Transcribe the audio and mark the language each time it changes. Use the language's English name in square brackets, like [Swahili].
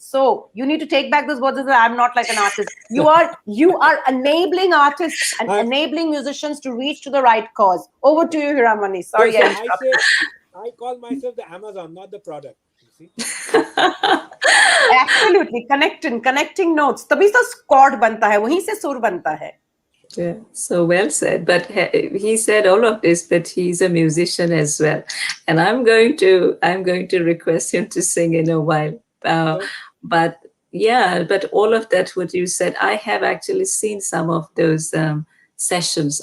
[English] So you need to take back those words. I'm not like an artist. You are enabling artists and enabling musicians to reach to the right cause. Over to you, Hiramani. Sorry, I call myself the Amazon, not the product. You see? Absolutely, connecting notes. [Hindi] तभी तो chord बनता है, वहीं से सुर बनता है. [English] Yeah, so well said. But he said all of this, but he's a musician as well, and I'm going to request him to sing in a while. But all of that, what you said, I have actually seen some of those sessions.